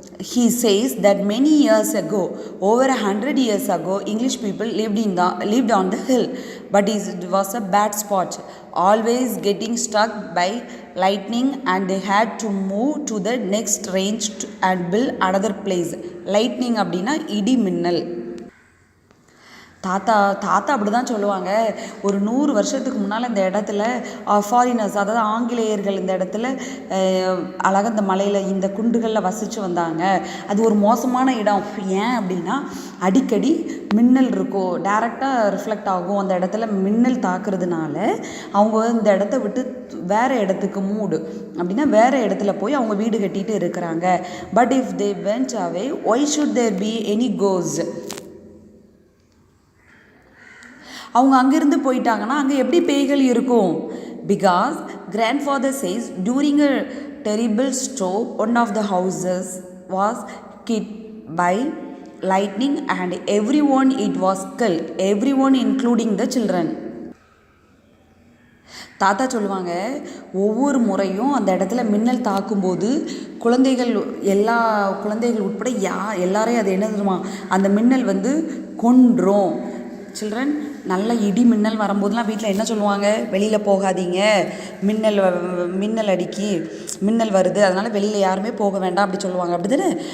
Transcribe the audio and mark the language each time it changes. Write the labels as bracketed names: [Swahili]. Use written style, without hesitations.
[English] He says that many years ago, over 100 years ago, English people lived on the hill, but it was a bad spot, always getting struck by lightning, and they had to move to the next range and build another place. [Tamil] Lightning அப்படின்னா இடி மின்னல். தாத்தா அப்படி தான் சொல்லுவாங்க. ஒரு 100 வருஷத்துக்கு முன்னால் இந்த இடத்துல ஃபாரினர்ஸ், அதாவது ஆங்கிலேயர்கள் இந்த இடத்துல அழகாக இந்த மலையில் இந்த குண்டுகளில் வசித்து வந்தாங்க. அது ஒரு மோசமான இடம். ஏன் அப்படின்னா அடிக்கடி மின்னல் இருக்கும், டைரெக்டாக ரிஃப்ளெக்ட் ஆகும். அந்த இடத்துல மின்னல் தாக்குறதுனால அவங்க இந்த இடத்த விட்டு வேறு இடத்துக்கு மூடு அப்படின்னா வேறு இடத்துல போய் அவங்க வீடு கட்டிட்டு இருக்கிறாங்க. [English] But if they went away, why should there be any cos? [Tamil] அவங்க அங்கேருந்து போயிட்டாங்கன்னா அங்கே எப்படி பேய்கள் இருக்கும்? [English] Because grandfather says during a terrible storm, one of the houses was hit by lightning and everyone it was killed, everyone including the children. [Tamil] தாத்தா சொல்லுவாங்க, ஒவ்வொரு முறையும் அந்த இடத்துல மின்னல் தாக்கும்போது குழந்தைகள், எல்லா குழந்தைகள் உட்பட எல்லாரையும் அது என்ன தெரியுமா, அந்த மின்னல் வந்து கொன்றும். சில்ட்ரன், நல்ல இடி மின்னல் வரும்போதெல்லாம் வீட்டில் என்ன சொல்லுவாங்க, வெளியில் போகாதீங்க, மின்னல் மின்னல் அடிக்கி, மின்னல் வருது, அதனால் வெளியில் யாருமே போக வேண்டாம் அப்படி சொல்லுவாங்க, அப்படி தானே?